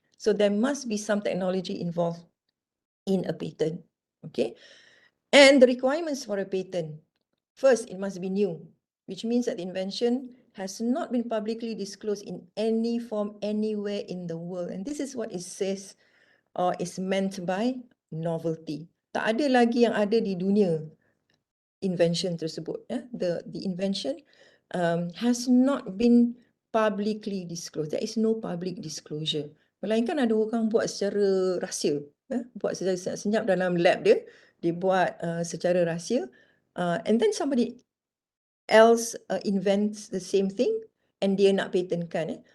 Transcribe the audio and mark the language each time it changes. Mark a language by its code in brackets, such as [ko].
[en] So there must be some technology involved in a patent. Okay. And the requirements for a patent. First, it must be new, which means that the invention has not been publicly disclosed in any form anywhere in the world. And this is what it says or is meant by novelty. [ms] Tak ada lagi yang ada di dunia invention tersebut. [en] The invention has not been publicly disclosed. There is no public disclosure. [ms] Melainkan ada orang buat secara rahsia, buat secara senyap dalam lab dia buat secara rahsia, [en] and then somebody else invents the same thing and [ms] dia nak patentkan.